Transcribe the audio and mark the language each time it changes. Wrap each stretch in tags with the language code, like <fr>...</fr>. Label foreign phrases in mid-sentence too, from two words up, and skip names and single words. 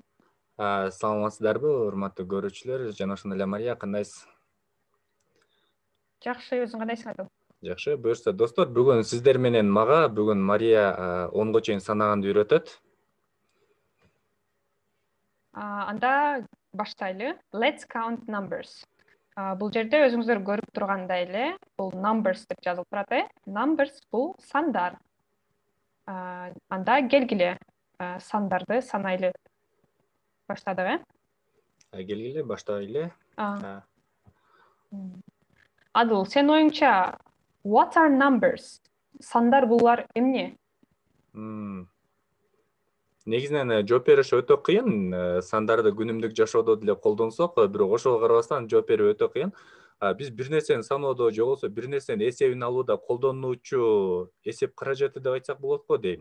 <ky>Саламатсыздарбы, урматтуу көрүүчүлөр? Жана ошондой эле Мария, кандайсыз? Жакшы, өзүң кандайсың Адыл? Жакшы, буюрса достор, бүгүн сиздер менен бүгүн Мария 10го чейин санаганды үйрөтөт. Анда баштайлы.</ky> <en>Let's count numbers.</en> <ky>Бул жерде өзүңүздөр көрүп тургандай эле, бул numbers деп жазылып турат. Numbers бул сандар. Анда келгиле, сандарды санайлы. Баштадык, Келгиле, баштайлы. Адыл, сен оюңча,</ky> <en>what are numbers?</en> <ky>Сандар булар эмне? Негизинен жооп бериш өтө кыйын. Сандарды күнүмдүк жашоодо деле колдонсок, бирок ошого карабастан жооп берүү өтө кыйын. Биз бир нерсени саноодо же болбосо бир нерсенин эсебин алууда колдонуучу эсеп каражаты деп айтсак болот го дейм.</ky>